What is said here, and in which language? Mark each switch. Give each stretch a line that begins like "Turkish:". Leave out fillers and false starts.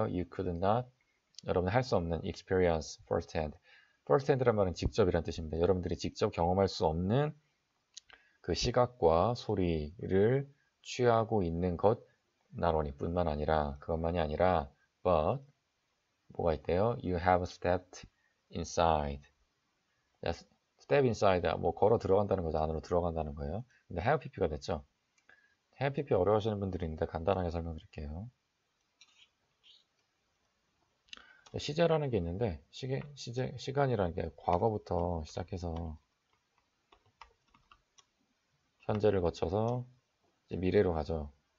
English: You could not,
Korean: 여러분이 할 수 없는
English: experience firsthand.
Korean: firsthand란 말은 직접이란 뜻입니다. 여러분들이 직접 경험할 수 없는 그 시각과 소리를 취하고 있는 것 not only 뿐만 아니라, 그것만이 아니라 but 뭐가 있대요?
English: You have stepped inside.
Korean: step inside, 걸어 들어간다는 거죠. 안으로 들어간다는 거예요. 근데 have pp가 됐죠. have pp 어려워하시는 분들이 있는데 간단하게 설명드릴게요. 시제라는 게 있는데 시간이라는 게 과거부터 시작해서 현재를 거쳐서 이제 미래로 가죠.